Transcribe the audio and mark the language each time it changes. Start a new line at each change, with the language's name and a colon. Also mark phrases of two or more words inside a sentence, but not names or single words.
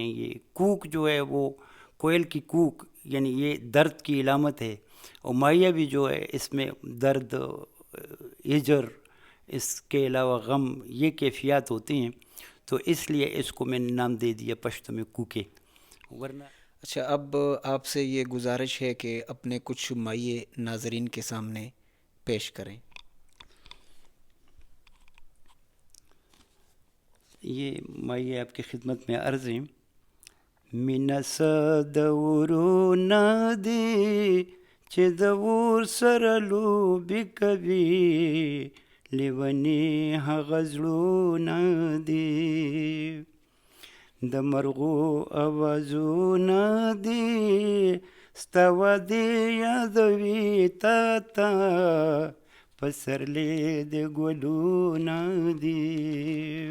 Urdu: یہ کوک جو ہے وہ کوئل کی کوک، یعنی یہ درد کی علامت ہے، اور مائیہ بھی جو ہے اس میں درد، ہجر، اس کے علاوہ غم، یہ کیفیات ہوتی ہیں، تو اس لیے اس کو میں نے نام دے دیا پشتو میں کوکے، ورنہ۔ اچھا، اب آپ سے یہ گزارش ہے کہ اپنے کچھ مائے ناظرین کے سامنے پیش کریں۔ یہ مائیے آپ کی خدمت میں عرض ہیں۔
Pashto: مینه صدورونه دی چې د ور سره لوبې کوي، لیونې هغه زړونه دي، د مرغو اوازونه دي، ستا وعدې یادوي تا ته، پسرلی د ګلونه دي.